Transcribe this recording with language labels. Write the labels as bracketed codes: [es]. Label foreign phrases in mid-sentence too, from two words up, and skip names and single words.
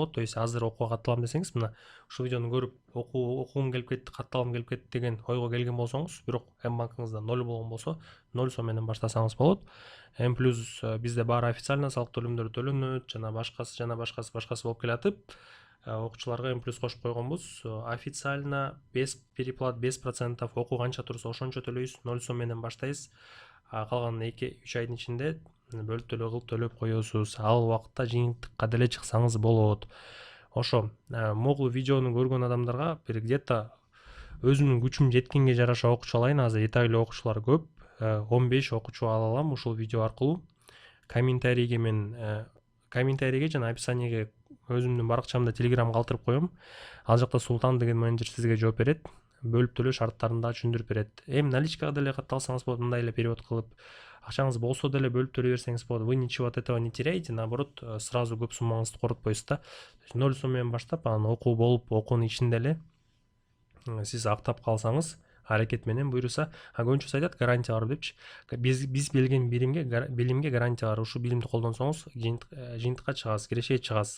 [ru] То есть [ky] азыр окууга катталам десеңиз, мына ушул видеону көрүп, окугум келип кетти, катталгым келип кетти деген ойго келген болсоңуз, бирок M-банкыңызда 0 болгон болсо, 0 сом менен баштасаңыз болот. M+ бизде баары официально салык төлөмдөрү төлөнөт, жана башкасы болуп келатып, окуучуларга M+ кошуп койгонбуз. [ru] Официально без переплат, без процентов, [ky] окуу канча турса ошончо төлөйсүз, 0 сом менен баштайсыз. Калган 2-3 айдын ичинде бөлүп төлөп коесуз. Ал убакытта жыйынтыкка деле чыксаңыз болот. Ошо, могул видеону көргөн адамдарга бир где-то өзүмдүн күчүм жеткенге жараша окуучу алайын. Азыр этайлуу окуучулар көп. 15 окуучу ала алам ушул видео аркылуу. Комментарийге жана описанияга өзүмдүн баракчамда Telegram калтырып коем. Ал жакта Султан деген менеджер сизге жооп берет. бөлүп төлөө шарттарын да түшүндүрүп берет. Эми наличкага деле катталсаңыз болот, мындай эле перевод кылып, акчаңыз болсо деле бөлүп төлөй берсеңиз болот. [ru] Вы ничего от этого не теряете, наоборот, сразу [ky] көп суммаңызды коротпойсуз да. 0 сом менен баштап, анан окуу болуп, окуунун ичинде эле сиз актап калсаңыз, аракет менен буюрса, көбүнчөсү айтат гарантия бар депчи. Биз билген билимге гарантия бар. Ушул билимди колдонсоңуз жыйынтыкка чыгасыз, кирешеге чыгасыз.